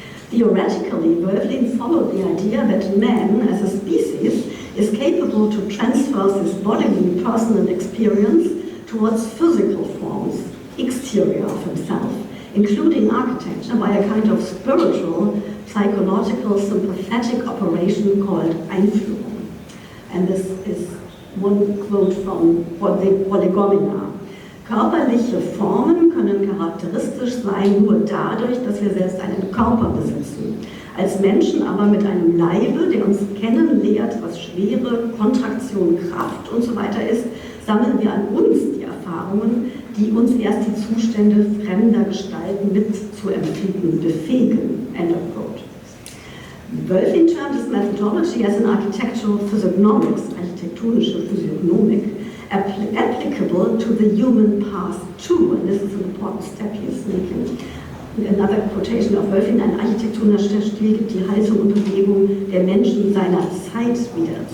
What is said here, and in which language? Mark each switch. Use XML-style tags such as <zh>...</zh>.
<en>Theoretically, Wölflin followed the idea that man, as a species, is capable to transfer his bodily personal experience towards physical forms, exterior of himself, including architecture, by a kind of spiritual, psychological, sympathetic operation called Einführung. And this is one quote from Prolegomena.</en> <de>Körperliche Formen können charakteristisch sein nur dadurch, dass wir selbst einen Körper besitzen. Als Menschen aber mit einem Leibe, der uns kennen lehrt, was Schwere, Kontraktion, Kraft und so weiter ist, sammeln wir an uns die Erfahrungen, die uns erst die Zustände fremder Gestalten mitzuempfinden befähigen.</de> <en>End of quote. Wölflin termed his methodology as an architectural physiognomics,</en> <de>architektonische Physiognomik,</de> <en>applicable to the human past too, and this is an important step he is making. Another quotation of Wölflin,</en> <de>ein architektonischer Stil gibt die Haltung und Bewegung der Menschen seiner Zeit wieder.</de>